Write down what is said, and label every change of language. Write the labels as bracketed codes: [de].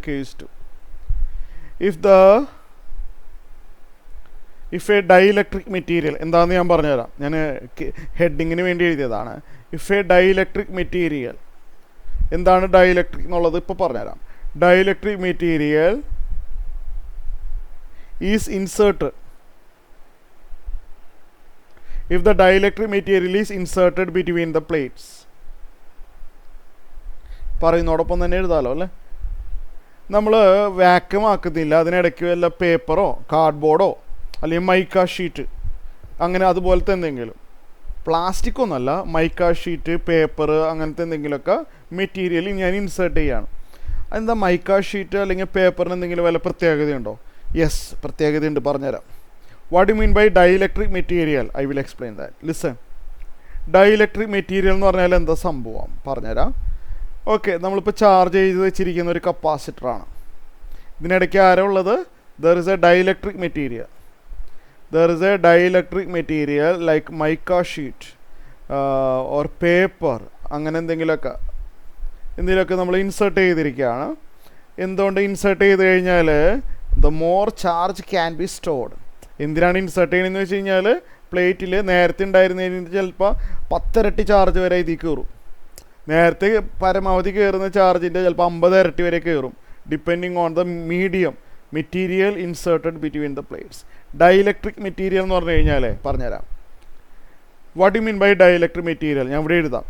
[ml] Case 2, [en] if a dielectric material [ml] എന്താണെന്ന് ഞാൻ പറഞ്ഞുതരാം. ഞാൻ ഹെഡിങ്ങിന് വേണ്ടി എഴുതിയതാണ്. [en] if a dielectric material, [ml] എന്താണ് ഡൈഇലക്ട്രിക് എന്നുള്ളത് ഇപ്പോൾ പറഞ്ഞുതരാം. [en] Dielectric material is inserted. If the dielectric material is inserted between the plates. [ml] പറയുന്നതോടൊപ്പം തന്നെ എഴുതാമല്ലോ അല്ലേ. നമ്മൾ വാക്യൂം ആക്കുന്നില്ല, അതിനിടയ്ക്ക് വല്ല പേപ്പറോ കാർഡ്ബോർഡോ അല്ലെങ്കിൽ മൈക്ക ഷീറ്റ് അങ്ങനെ അതുപോലത്തെ എന്തെങ്കിലും, പ്ലാസ്റ്റിക് ഒന്നല്ല, മൈക്ക ഷീറ്റ്, പേപ്പർ, അങ്ങനത്തെ എന്തെങ്കിലുമൊക്കെ മെറ്റീരിയൽ ഞാൻ ഇൻസേർട്ട് ചെയ്യാണ്. അതെന്താ മൈക്ക ഷീറ്റ് അല്ലെങ്കിൽ പേപ്പറിന് എന്തെങ്കിലും വല്ല പ്രത്യേകതയുണ്ടോ? യെസ്, പ്രത്യേകതയുണ്ട്, പറഞ്ഞുതരാം. [en] What do you mean by dielectric material? I will explain that. Listen. [ml] Dielectric material എന്ന് പറഞ്ഞാൽ എന്താ സംഭവം പറഞ്ഞുതരാം. ഓക്കെ, നമ്മളിപ്പോൾ ചാർജ് ചെയ്ത് വെച്ചിരിക്കുന്ന ഒരു കപ്പാസിറ്ററാണ്. ഇതിനിടയ്ക്ക് ആരാ ഉള്ളത്? [en] There is a dielectric material. There is a dielectric material like mica sheet or paper, [ml] അങ്ങനെ എന്തെങ്കിലുമൊക്കെ നമ്മൾ ഇൻസേർട്ട് ചെയ്തിരിക്കുകയാണ്. എന്തുകൊണ്ട് ഇൻസേർട്ട് ചെയ്ത് കഴിഞ്ഞാൽ [en] the more charge can be stored. [ml] എന്തിനാണ് ഇൻസേർട്ട് ചെയ്യണമെന്ന് വെച്ച് കഴിഞ്ഞാൽ പ്ലേറ്റിൽ നേരത്തെ ഉണ്ടായിരുന്നതിന് ചിലപ്പോൾ 10 ഇരട്ടി ചാർജ് വരെ ഇതിൽ കയറും. നേരത്തെ പരമാവധി കയറുന്ന ചാർജിൻ്റെ ചിലപ്പോൾ 50 ഇരട്ടി വരെ കയറും, [en] Depending on the medium material inserted between the plates. [ml] Dielectric material എന്ന് പറഞ്ഞു കഴിഞ്ഞാൽ പറഞ്ഞുതരാം. [en] What you mean by dielectric material? [ml] ഞാൻ ഇവിടെ എഴുതാം.